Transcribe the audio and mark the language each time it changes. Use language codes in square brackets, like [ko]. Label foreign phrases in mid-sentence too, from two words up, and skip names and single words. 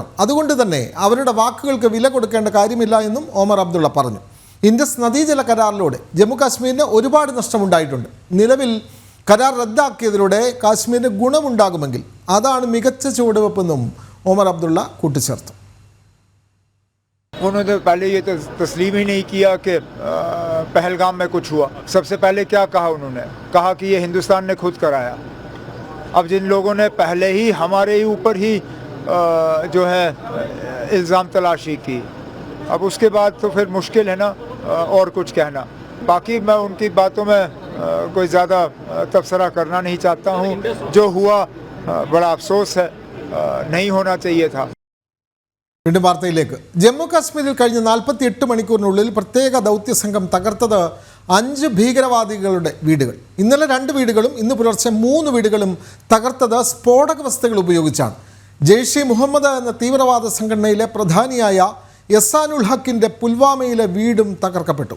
[ml] അതുകൊണ്ട് തന്നെ അവരുടെ വാക്കുകൾക്ക് വില കൊടുക്കേണ്ട കാര്യമില്ല എന്നും ഒമർ അബ്ദുള്ള പറഞ്ഞു. ഇൻഡസ് നദീജല കരാറിലൂടെ ജമ്മു കാശ്മീരിന് ഒരുപാട് നഷ്ടമുണ്ടായിട്ടുണ്ട്. നിലവിൽ കരാർ റദ്ദാക്കിയതിലൂടെ കാശ്മീരിന് ഗുണമുണ്ടാകുമെങ്കിൽ അതാണ് മികച്ച ചുവടുവെപ്പെന്നും ഒമർ അബ്ദുള്ള കൂട്ടിച്ചേർത്തു. [hi] उन्होंने पहले ये तस्लीम ही नहीं किया कि पहलगाम में कुछ हुआ। सबसे पहले क्या कहा उन्होंने? कहा कि ये हिंदुस्तान ने खुद कराया। अब जिन लोगों ने पहले ही हमारे ऊपर ही जो है इल्ज़ाम तलाशी की, अब उसके बाद तो फिर मुश्किल है ना और कुछ कहना। बाकी मैं उनकी बातों में कोई ज़्यादा तबसरा करना नहीं चाहता हूँ। जो हुआ बड़ा अफसोस है, नहीं होना चाहिए था। [ml] വീണ്ടും വാർത്തയിലേക്ക്. ജമ്മു കാശ്മീരിൽ കഴിഞ്ഞ 48 മണിക്കൂറിനുള്ളിൽ പ്രത്യേക ദൗത്യ സംഘം തകർത്തത് 5 ഭീകരവാദികളുടെ വീടുകൾ. ഇന്നലെ 2 വീടുകളും ഇന്ന് പുലർച്ചെ 3 വീടുകളും തകർത്തത് സ്ഫോടക വസ്തുക്കൾ ഉപയോഗിച്ചാണ്. ജെയ്ഷെ മുഹമ്മദ് എന്ന തീവ്രവാദ സംഘടനയിലെ പ്രധാനിയായ യസാനുൽ ഹക്കിൻ്റെ പുൽവാമയിലെ വീടും തകർക്കപ്പെട്ടു.